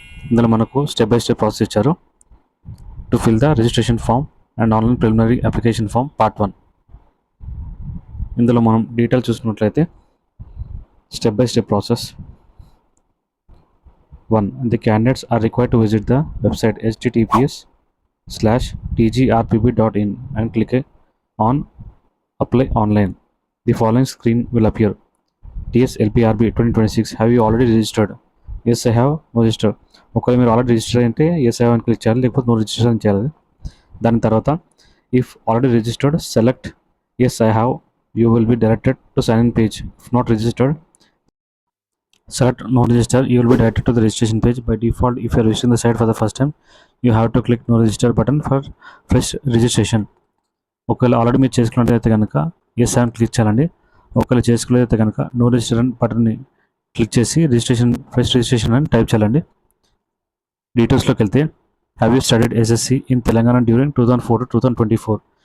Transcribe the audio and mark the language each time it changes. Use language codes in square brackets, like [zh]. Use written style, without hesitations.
[te] ఇందులో మనకు [en] step by step process [te] ఇచ్చారు. [en] To fill the registration form and online preliminary application form part 1. [te] ఇందులో మనం [en] detail [te] చూసుకున్నట్లయితే [en] Step by step process 1. The candidates are required to visit the website https://tgrpb.in and click on apply online. The following screen will appear. TSLPRB 2026. Have you already registered? Yes, I have registered. [te] ఒకవేళ మీరు already register అయితే yes I అని click చేయాలి, లేకపోతే no registration చేయాలి. దాని తర్వాత [en] If already registered select yes I have, you will be directed to sign in page. If not registered select no register, you will be directed to the registration page. By default, if you are visiting the site for the first time, you have to click no register button for fresh registration. [te] ఒకవేళ already మీరు చేసుకున్నట్లయితే కనుక yes అని click చేయాలండి. ఒకవేళ చేసుకోలేదైతే కనుక no register బటన్ని click చేసి ఫ్రెష్ రిజిస్ట్రేషన్ అని టైప్ చేయాలండి. డీటెయిల్స్లోకి వెళ్తే [en] Have you studied SSC in Telangana during 2004 to 2024.